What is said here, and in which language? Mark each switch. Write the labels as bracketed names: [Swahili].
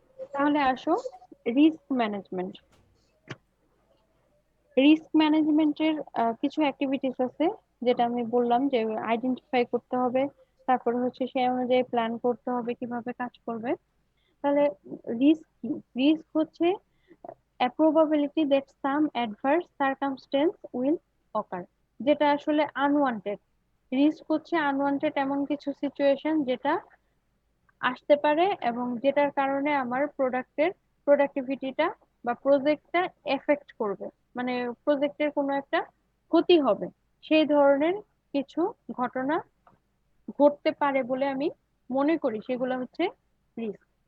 [Bangla] তাহলে আসো risk management. Risk ম্যানেজমেন্টের কিছু অ্যাক্টিভিটিস আছে, যেটা আমি বললাম যে আইডেন্টিফাই করতে হবে, তারপরে হচ্ছে সেই অনুযায়ী প্ল্যান করতে হবে কিভাবে কাজ করবে। তাহলে রিস্ক কি? রিস্ক হচ্ছে [English] a probability that some adverse circumstance will occur, [Bangla] যেটা আসলে আনওয়ান্টেড। রিস্ক হচ্ছে আনওয়ান্টেড এমন কিছু সিচুয়েশন যেটা আসতে পারে এবং যেটার কারণে আমার প্রোডাক্টিভিটিটা বা প্রজেক্টটা এফেক্ট করবে, মানে প্রজেক্টের কোনো একটা ক্ষতি হবে, সেই ধরনের কিছু ঘটনা ঘটতে পারে বলে আমি মনে করি, সেগুলো হচ্ছে রিস্ক।